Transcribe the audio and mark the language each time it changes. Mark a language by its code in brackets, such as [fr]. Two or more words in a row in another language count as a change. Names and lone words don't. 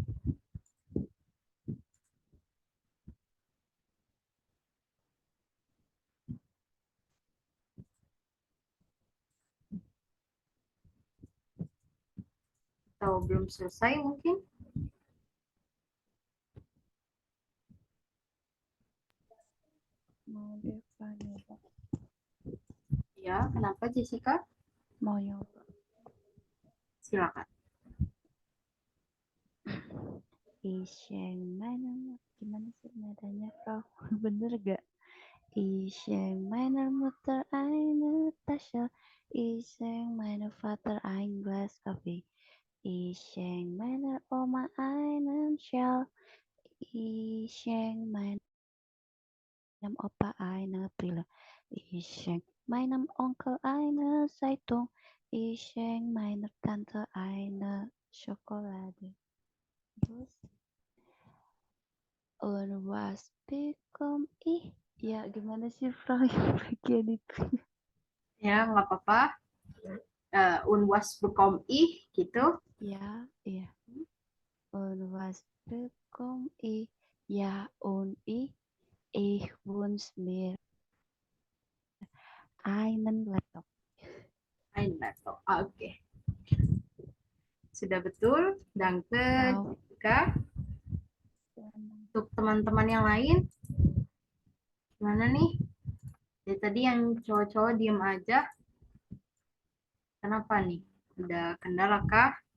[id] Atau belum selesai mungkin? Mau Deva nyoba. Ya, kenapa Jessica? Mau nyoba. Silakan. [de] Ich meine, [id] gimana sih nadanya, Frau? Bener gak? [de] Ich meiner Mutter eine Tasche, ich meiner Vater ein Glas Kaffee, ich meiner Oma einen Schal, ich meinem Opa eine Brille, ich meinem Onkel eine Zeitung, ich meiner Tante eine Schokolade. Terus, und was bekomme ich? [id] Ya, gimana sih, Frau, yang bagian itu? Ya, nggak apa-apa. [de] Und was bekomme ich gitu. Ja, iya. Und was bekomme ich? Ja, und ich wünsche mir einen Laptop. Ein laptop. [id] Oke. Sudah betul. Danke, Wow. Jessica. Untuk teman-teman yang lain, gimana nih? Dari tadi yang cowok-cowok diem aja. Kenapa nih? Ada kendala kah?